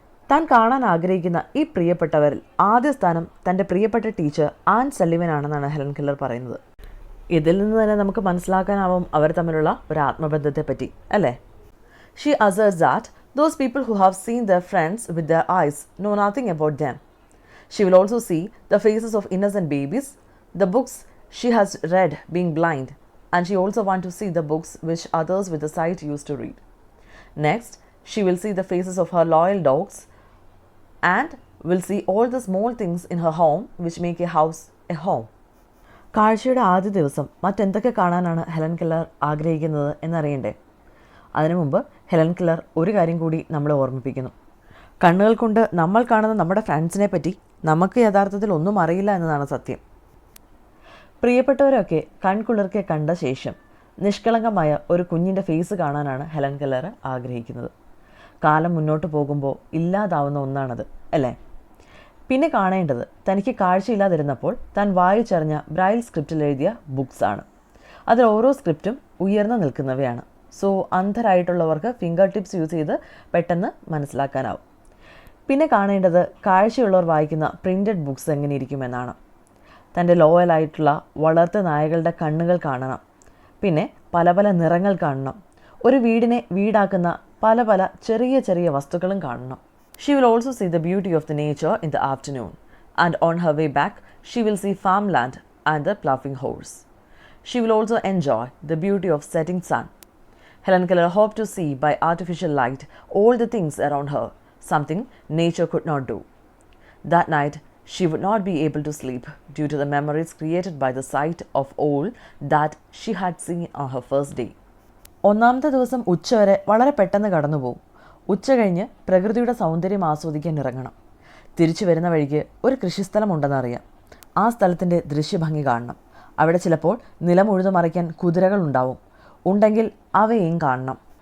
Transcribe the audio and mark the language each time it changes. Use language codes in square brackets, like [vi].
[ml] താൻ കാണാൻ ആഗ്രഹിക്കുന്ന ഈ പ്രിയപ്പെട്ടവരിൽ ആദ്യ സ്ഥാനം തൻ്റെ പ്രിയപ്പെട്ട ടീച്ചർ ആൻ സല്ലിവൻ ആണെന്നാണ് ഹെലൻ കെല്ലർ പറയുന്നത്. ഇതിൽ നിന്ന് തന്നെ നമുക്ക് മനസ്സിലാക്കാനാവും അവർ തമ്മിലുള്ള ഒരു ആത്മബന്ധത്തെപ്പറ്റി, അല്ലേ? [en] She asserts that those people who have seen their friends with their eyes know nothing about them. She will also see the faces of innocent babies, the books she has read being blind, and she also wants to see the books which others with the sight used to read. Next, she will see the faces of her loyal dogs and will see all the small things in her home which make a house a home. [ml] കാഴ്ചയുടെ ആദ്യ ദിവസം മറ്റെന്തൊക്കെ കാണാനാണ് Helen Keller ആഗ്രഹിക്കുന്നത് എന്നറിയണ്ടേ? അതിനു മുമ്പ് Helen Keller ഒരു കാര്യം കൂടി നമ്മളെ ഓർമ്മിപ്പിക്കുന്നു. കണ്ണുകൾ കൊണ്ട് നമ്മൾ കാണുന്ന നമ്മുടെ ഫ്രണ്ട്സിനെ പറ്റി നമുക്ക് യഥാർത്ഥത്തിൽ ഒന്നും അറിയില്ല എന്നതാണ് സത്യം. പ്രിയപ്പെട്ടവരൊക്കെ കൺകുളിർക്കെ കണ്ട ശേഷം നിഷ്കളങ്കമായ ഒരു കുഞ്ഞിൻ്റെ ഫേസ് കാണാനാണ് ഹെലൻ കെല്ലർ ആഗ്രഹിക്കുന്നത്. കാലം മുന്നോട്ട് പോകുമ്പോൾ ഇല്ലാതാവുന്ന ഒന്നാണത്, അല്ലേ? പിന്നെ കാണേണ്ടത് തനിക്ക് കാഴ്ചയില്ലാതിരുന്നപ്പോൾ താൻ വായിച്ചറിഞ്ഞ ബ്രൈൽ സ്ക്രിപ്റ്റിൽ എഴുതിയ ബുക്സാണ്. അതിൽ ഓരോ സ്ക്രിപ്റ്റും ഉയർന്നു നിൽക്കുന്നവയാണ്. സോ അന്ധരായിട്ടുള്ളവർക്ക് [en] finger tips use [ml] ചെയ്ത് പെട്ടെന്ന് മനസ്സിലാക്കാനാവും. പിന്നെ കാണേണ്ടത് കാഴ്ചയുള്ളവർ വായിക്കുന്ന [en] printed books [ml] എങ്ങനെയിരിക്കുമെന്നാണ്. തൻ്റെ ലോയലായിട്ടുള്ള വളർത്ത നായകളുടെ കണ്ണുകൾ കാണണം. പിന്നെ പല പല നിറങ്ങൾ കാണണം. ഒരു വീടിനെ വീടാക്കുന്ന പല പല ചെറിയ ചെറിയ വസ്തുക്കളും കാണണം. [en] She will also see the beauty of the nature in the afternoon, and on her way back she will see farmland and the ploughing horse. She will also enjoy the beauty of setting sun. Helen Keller hoped to see by artificial light all the things around her, something nature could not do. That night, she would not be able to sleep due to the memories created by the sight of all that she had seen on her first day. [ml] ഒന്നാമത്തെ ദിവസം ഉച്ചവരെ വളരെ പെട്ടെന്ന് കടന്നുപോകും. ഉച്ച കഴിഞ്ഞ് പ്രകൃതിയുടെ സൗന്ദര്യം ആസ്വദിക്കാൻ ഇറങ്ങണം. തിരിച്ചു വരുന്ന വഴിക്ക് ഒരു കൃഷിസ്ഥലമുണ്ടെന്നറിയാം. ആ സ്ഥലത്തിൻ്റെ ദൃശ്യഭംഗി കാണണം. അവിടെ ചിലപ്പോൾ നിലം ഉഴുതു മറിക്കാൻ കുതിരകൾ ഉണ്ടാവും. ഉണ്ടെങ്കിൽ അവയെയും കാണണം.